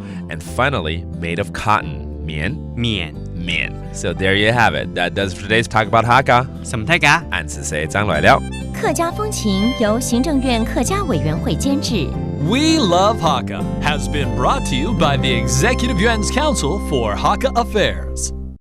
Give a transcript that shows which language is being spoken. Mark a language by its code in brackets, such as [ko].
[en] and finally made of cotton 棉。 So there you have it. That does for today's talk about Hakka. 什麼大家？俺是誰？張來了。 [zh] 客家風情由行政院客家委員會監製。 [en] We Love Hakka has been brought to you by the Executive Yuan's Council for Hakka Affairs.